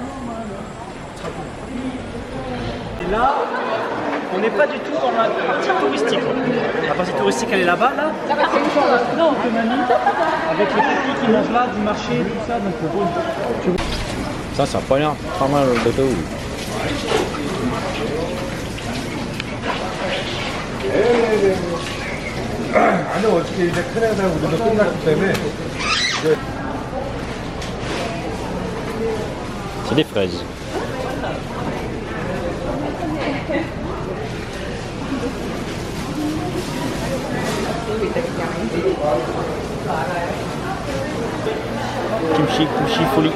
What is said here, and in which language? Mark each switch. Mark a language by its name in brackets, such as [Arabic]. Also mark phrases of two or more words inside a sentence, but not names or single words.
[French] Et là, on n'est pas du tout dans la partie touristique. La partie touristique, elle est là-bas, là. Non, avec les petits qui mangent là, du marché, tout ça. Donc, Ça a pas l'air pas mal de tout. [Korean] 아니 어떻게 이제 큰애다 우리도 끝났기 때문에 [French] C'est des fraises. Kimchi folie.